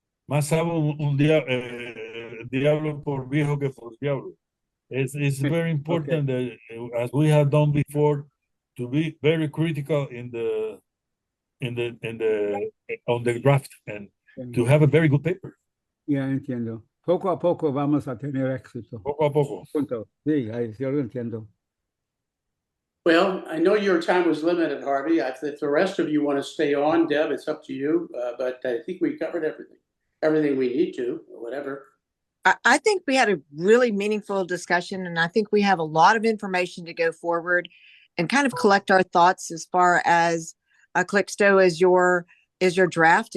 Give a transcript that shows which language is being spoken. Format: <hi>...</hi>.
<es>Más sabe un diablo por viejo que por diablo.</es> <en>It's very important that, as we have done before, to be very critical on the draft and to have a very good paper.</en> <es>Ya entiendo. Poco a poco vamos a tener éxito. Poco a poco. Punto. Sí, yo lo entiendo.</es> <en>Well, I know your time was limited, Harvey. If the rest of you want to stay on, Deb, it's up to you. But I think we covered everything we need to, or whatever. I think we had a really meaningful discussion, and I think we have a lot of information to go forward and kind of collect our thoughts as far as Klesel is your draft.</en>